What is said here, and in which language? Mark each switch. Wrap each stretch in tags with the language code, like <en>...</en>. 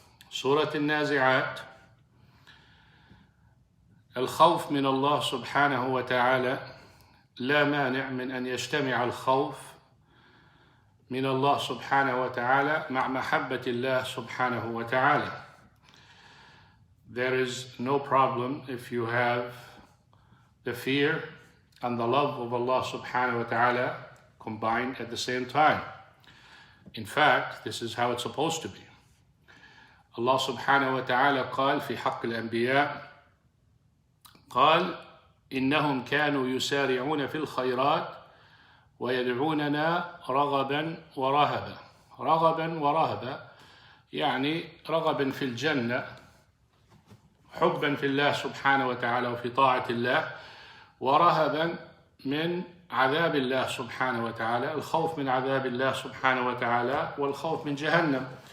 <ar>سورة النازعات. الخوف من الله سبحانه وتعالى، لا مانع من أن يجتمع الخوف من الله سبحانه وتعالى مع محبة الله سبحانه وتعالى.</ar> <en>There is no problem if you have the fear and the love of Allah subhanahu wa ta'ala combined at the same time. In fact, this is how it's supposed to be.</en> <ar>Allah subhanahu wa ta'ala قال في حق الأنبياء، قال إنهم كانوا يسارعون في الخيرات ويدعوننا رغبا ورهبا. رغبا ورهبا يعني رغبا في الجنة، حبا في الله سبحانه وتعالى وفي طاعة الله، ورهبا من عذاب الله سبحانه وتعالى، الخوف من عذاب الله سبحانه وتعالى والخوف من جهنم.</ar>